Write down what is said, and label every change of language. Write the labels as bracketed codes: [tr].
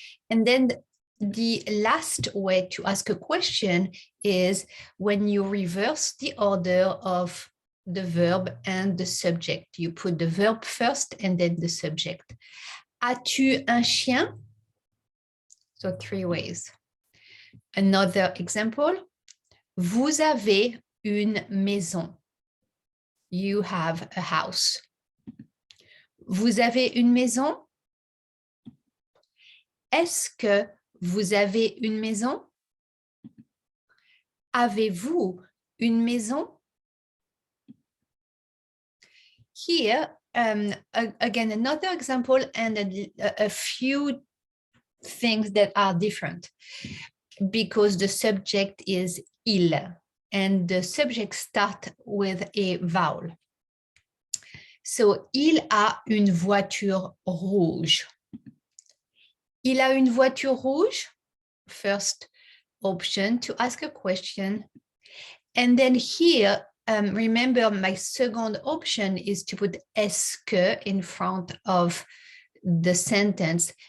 [en] And then the last way to ask a question is when you reverse the order of the verb and the subject. You put the verb first and then the subject. [fr] As-tu un chien? [en] So three ways. Another example, [fr] vous avez une maison. [en] You have a house. [fr] Vous avez une maison? Est-ce que vous avez une maison? Avez-vous une maison? [en] Here, again, another example and a few things that are different because the subject is il and the subject starts with a vowel. [fr] So, il a une voiture rouge. Il a une voiture rouge? [en] First option to ask a question. And then here, remember my second option is to put est-ce que in front of the sentence.